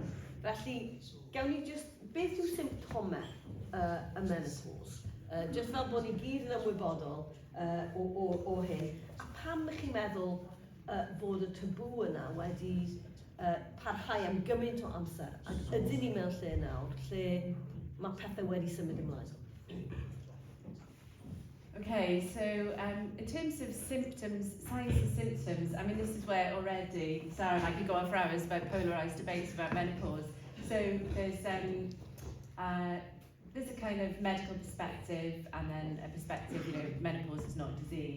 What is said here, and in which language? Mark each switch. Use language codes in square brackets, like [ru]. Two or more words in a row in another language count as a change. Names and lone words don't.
[cy] Felly, gawn ni just, beth yw symptomau y menopause? Just fel bod ni gyd yn ymwybodol o hyn. A pam ych chi'n meddwl fod y tabw yna wedi parhau am gymaint o amser? Ac ydyn ni mewn lle nawr, lle mae pethau wedi symud ymlaen? [en] Okay, so in terms of symptoms, signs and symptoms, I mean, this is where already Sarah and I could go on for hours about polarised debates about menopause. So there's a kind of medical perspective and then a perspective, menopause is not a disease.